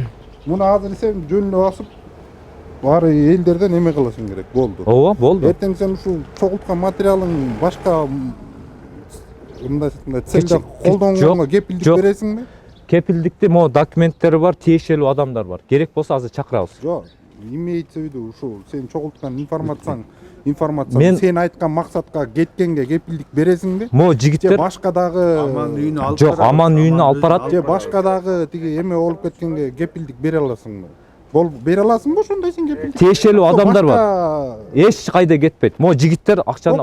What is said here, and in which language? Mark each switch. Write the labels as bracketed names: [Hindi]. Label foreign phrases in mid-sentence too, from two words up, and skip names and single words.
[Kyrgyz] Муну азыр сен жөн эле басып баары элдерден эме кылышың керек. Болду. Ооба, болду. Эртең сен ушул чогулткан материалың башка мындай целде колдонгонго кепилдик бересиңби? Кепилдикти могу документтери бар, тиешелүү адамдар бар. Керек болсо азыр чакырабыз. Жок. [Russian] Имеется в виду [Kyrgyz] ушул сен чогулткан информацияң сен айткан максатка кеткенге кепилдик бересиңби? Могу жигиттер башка дагы аман үйүнө алып жок, аман үйүнө алып барат. Же башка дагы тиги эме болуп кеткенге кепилдик бере аласыңбы? Бере аласыңбы ошондой сен кепилдик? Тиешелүү адамдар бар. Эч кайда кетпейт. Могу жигиттер акчаны